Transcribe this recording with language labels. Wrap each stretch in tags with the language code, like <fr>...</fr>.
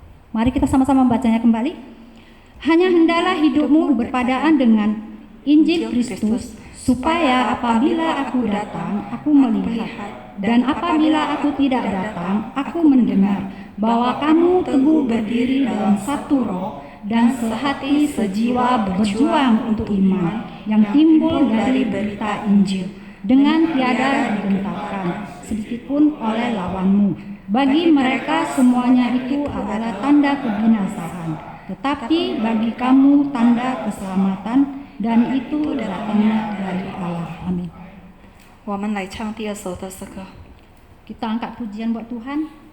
<id>Mari kita sama-sama membacanya kembali. Hanya hendaklah hidupmu berpadaan dengan Injil Kristus, supaya apabila aku datang, aku melihat, dan apabila aku tidak datang, aku mendengar, bahwa kamu teguh berdiri dalam satu roh dan sehati sejiwa berjuang untuk iman yang timbul dari berita Injil, dengan tiada digentarkan sedikitpun oleh lawanmu. Bagi mereka semuanya itu adalah tanda kebinasaan, tetapi bagi kamu tanda keselamatan, dan itu datangnya dari Allah. Amin.</id> <zh>我们来唱第二首的诗歌。</zh> <id>Kita angkat pujian buat Tuhan.</id>